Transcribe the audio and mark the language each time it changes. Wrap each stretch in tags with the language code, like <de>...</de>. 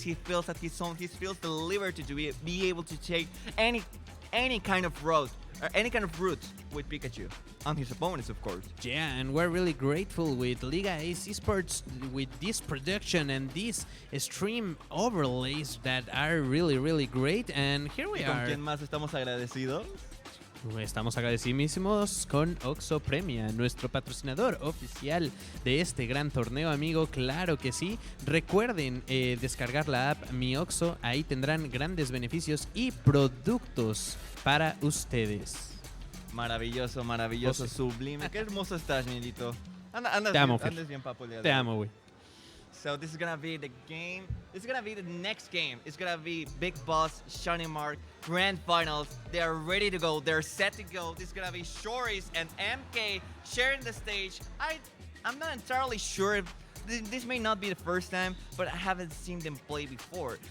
<en>He feels at his own. He feels the liberty to be able to take any kind of route. Or any kind of route with Pikachu on his opponents, of course. Yeah, and we're really grateful with Liga Ace Esports with this production and these stream overlays that are really great. And here we are.</en> <es>¿Con quién más estamos agradecidos? Estamos agradecidísimos con Oxo Premia, nuestro patrocinador oficial de este gran torneo, amigo. Claro que sí. Recuerden descargar la app Mi Oxo. Ahí tendrán grandes beneficios y productos para ustedes. Maravilloso, sublime. Qué hermoso estás, niñito. Te amo, andas bien, papo. Te amo, güey.</es> <en>So this is gonna be the game. This is gonna be the next game. It's gonna be Big Boss, Shiny Mark, Grand Finals. They are ready to go. They're set to go. This is gonna be Shoris and MK sharing the stage. I'm not entirely sure if this may not be the first time, but I haven't seen them play before.</en>